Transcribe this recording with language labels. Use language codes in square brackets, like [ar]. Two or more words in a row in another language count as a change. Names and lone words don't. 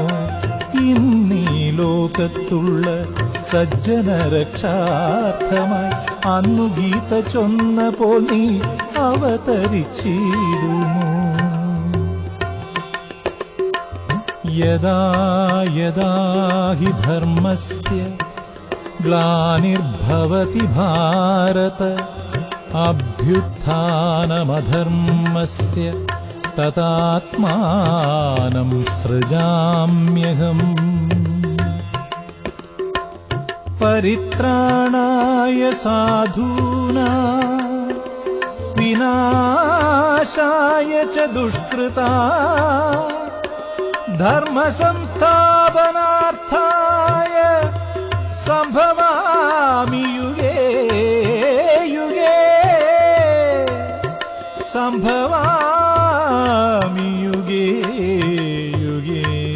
[ml] ഇന്നീ ലോകത്തുള്ള സജ്ജന രക്ഷാർത്ഥമായി അന്നു ഗീത ചൊന്നപ്പോൾ നീ അവതരിച്ചിടുമോ? [sa] यदा यदा हि धर्मस्य ग्लानिर्भवति भारत, अभ्युत्थानमधर्मस्य तदात्मानं सृजाम्यहम्. परित्राणाय साधूनां विनाशाय च दुष्कृताम् धर्मसंस्थापनार्थाय सम्भवामि युगे युगे, सम्भवामि युगे युगे.